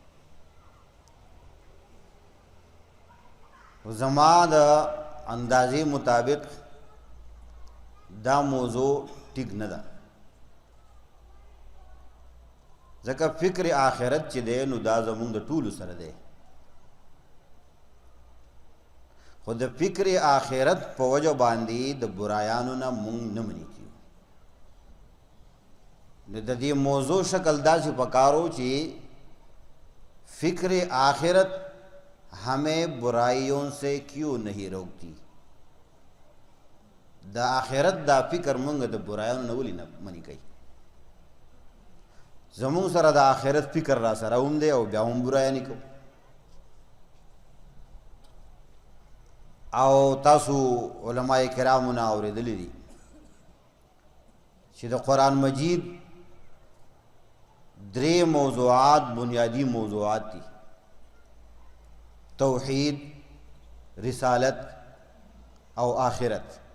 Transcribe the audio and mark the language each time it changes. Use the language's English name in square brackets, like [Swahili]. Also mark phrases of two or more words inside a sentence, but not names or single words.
[Pashto] زما د اندازې مطابق دا موضوع ټیک نه ده، ځکه فکر آخرت چې دی نو دا زمونږ د ټولو سره دی، خو د فکر آخرت په وجه باندې د برایانو نه مونږ نه منې کیو. نو د دې موضوع شکل داسې پکارو چې [Urdu] فکر آخرت ہمیں برائیوں سے کیوں نہیں روکتی. [Pashto] دا آخرت دا فکر مونږ د برایانو نه ولې نه منې کوي. زمونږ سره د آخرت فکر را سره هم دی او بیا هم برایانې کوو. او تاسو علماء کرامو نه اورېدلی دي چې د قرآن مجید درې موضوعات بنیادی موضوعات دي: توحید، رسالت او آخرت.